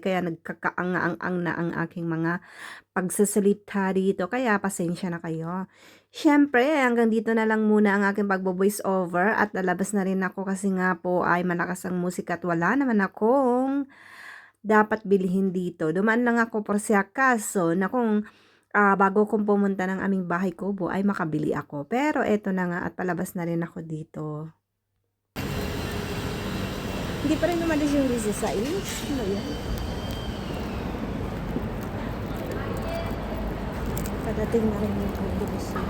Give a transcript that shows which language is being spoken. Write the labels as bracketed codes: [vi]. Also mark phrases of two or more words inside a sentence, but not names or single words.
[tl] Kaya nagkakaang-ang na ang aking mga pagsasalita dito. Kaya pasensya na kayo. Siyempre, hanggang dito na lang muna ang aking pagbo-voice over. At lalabas na rin ako kasi nga po ay malakas ang musika. At wala naman akong dapat bilhin dito. Dumaan lang ako [es] por si acaso [tl] na kung bago kong pumunta ng aming bahay kubo ay makabili ako. Pero eto na nga at palabas na rin ako dito. Hindi pa rin umalis yung 16. Ano yan? Padating na rin yung autobus.